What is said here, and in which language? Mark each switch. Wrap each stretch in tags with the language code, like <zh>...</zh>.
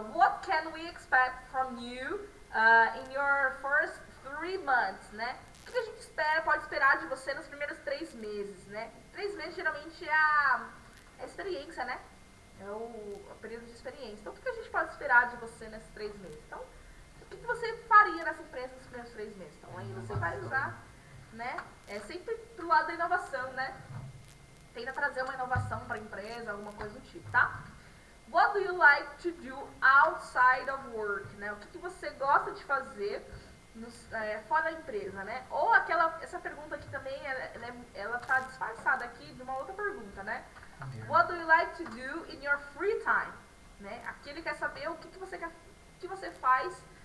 <en>What can we expect from you in your first 3 months, né?</en> <pt>O que a gente pode esperar de você nos primeiros 3 meses, né? 3 meses geralmente é a experiência, né? É o período de experiência. Então, o que a gente pode esperar de você nesses 3 meses? Então, o que você faria nessa empresa nos primeiros 3 meses? Então, aí você vai usar, né? É sempre pro lado da inovação, né? Tenta trazer uma inovação para a empresa, alguma coisa do tipo, tá?</pt> <en>What do you like to do outside of work? Né?</en> <pt>O que você gosta de fazer fora da empresa, né? Ou essa pergunta aqui também, ela tá disfarçada aqui de uma outra pergunta, né?</pt> <en>What do you like to do in your free time? Né?</en> <pt>Aqui ele quer saber o que você faz.</pt>